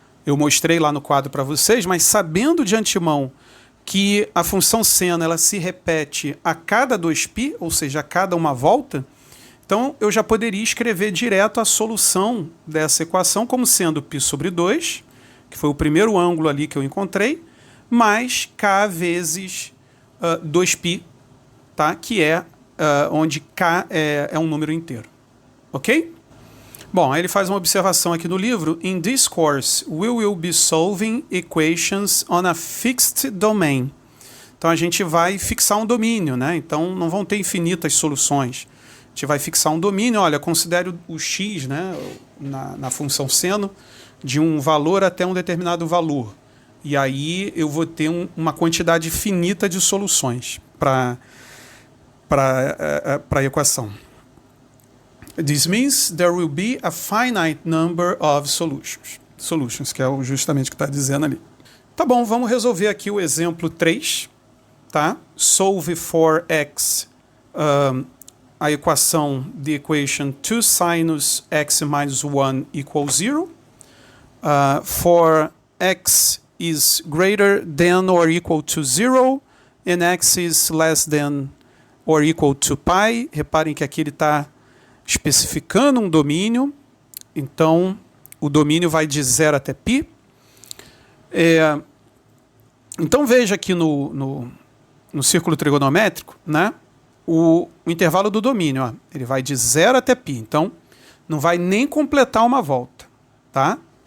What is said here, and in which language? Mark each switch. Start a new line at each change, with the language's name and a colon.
Portuguese: Eu mostrei lá no quadro para vocês, mas sabendo de antemão que a função seno ela se repete a cada 2π, ou seja, a cada uma volta, então eu já poderia escrever direto a solução dessa equação como sendo π sobre 2, que foi o primeiro ângulo ali que eu encontrei, mais k vezes 2π, tá? Que é onde k é um número inteiro. Ok? Bom, aí ele faz uma observação aqui no livro.
English: In this course, we will be solving equations on a fixed domain.
Portuguese: Então a gente vai fixar um domínio, né? Então não vão ter infinitas soluções. A gente vai fixar um domínio. Olha, considere o x, né, na função seno de um valor até um determinado valor. E aí eu vou ter uma quantidade finita de soluções para a equação.
English: This means there will be a finite number of solutions,
Portuguese: que é justamente o que está dizendo ali. Tá bom, vamos resolver aqui o exemplo 3, tá?
English: Solve for x,
Portuguese: a equação,
English: the equation 2 sinus x minus 1 equals 0. for x is greater than or equal to 0 and x is less than or equal to pi.
Portuguese: Reparem que aqui ele está especificando um domínio, então o domínio vai de 0 até π. Então veja aqui no círculo trigonométrico, né, o intervalo do domínio, ó, ele vai de 0 até π, então não vai nem completar uma volta, tá?